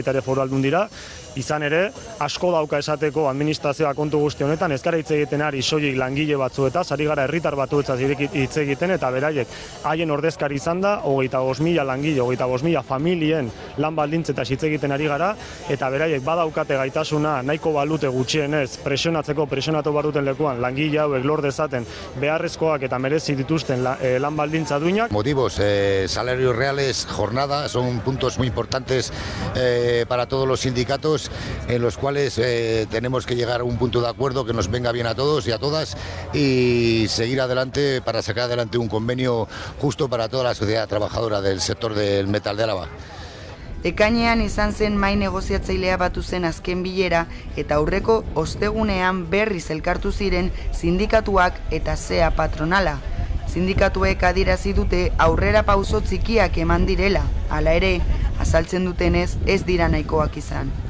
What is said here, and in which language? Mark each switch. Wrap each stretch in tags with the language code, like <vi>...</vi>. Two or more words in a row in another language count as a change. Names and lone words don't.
<eu>ere Foru Aldundira, izan ere, asko dauka esateko administrazioa kontu guzti honetan, ez gara hitz egiten ari soilik langile batzuetaz, ari gara herritar batzuetaz hitz egiten eta beraiek haien ordezkari izan da, 25.000 langile, 25.000 familien lan baldintzetaz hitz egiten ari gara, eta beraiek badaukate gaitasuna nahiko balute gutxienez presionatu baruten lekuan langile hauek lor dezaten beharrezkoak eta merezi dituzten lan baldintza duinak.</eu> <es>Motivos, salarios reales, jornada, son puntos muy importantes para todos los sindicatos, en los cuales tenemos que llegar a un punto de acuerdo que nos venga bien a todos y a todas y seguir adelante para sacar adelante un convenio justo para toda la sociedad trabajadora del sector del metal de Álava.</es> <eu>Ekainean izan zen mahai negoziatzailea batu zen azken bilera eta aurreko ostegunean berriz elkartu ziren sindikatuak eta SEA patronala. Sindikatuek adierazi dute aurrera pauso txikiak eman direla, hala ere, azaltzen dutenez ez dira nahikoak izan.</eu>